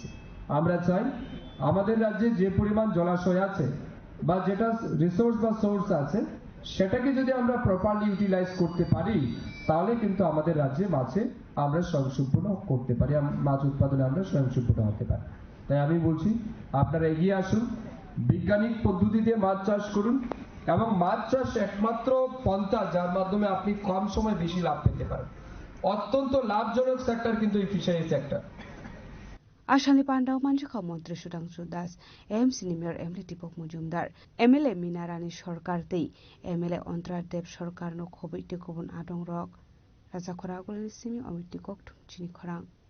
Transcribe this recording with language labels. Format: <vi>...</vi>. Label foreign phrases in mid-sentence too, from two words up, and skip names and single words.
<bn>আমরা চাই আমাদের রাজ্যে যে পরিমাণ জলাশয় আছে বা যেটা রিসোর্স বা সোর্স আছে, সেটাকে যদি আমরা</bn> <en>properly utilize</en> <bn>করতে পারি তাহলে কিন্তু আমাদের রাজ্যে মাছে আমরা স্বয়ংসম্পূর্ণ করতে পারি, মাছ উৎপাদনে আমরা স্বয়ংসম্পূর্ণ হতে পারি। তাই আমি বলছি আপনারা এগিয়ে আসুন, বৈজ্ঞানিক পদ্ধতিতে মাছ চাষ করুন এবং মাছ চাষ একমাত্র পন্থা যার মাধ্যমে আপনি কম সময় বেশি লাভ পেতে পারেন। অত্যন্ত লাভজনক সেক্টর কিন্তু এই</bn> <en>fishery sector.</en> <trp>Ashali Pandao Manjaka Montri Sudangsu Das, MC Nimyor MLA Dibok Mojumdar, MLA Minarani Sorkar Tei, MLA Ontrar Deb Sorkar no Khoboi Tikobun Adong Rok, Raja Khoragul Simi Omiti Koktum Chini Khorang.</trp>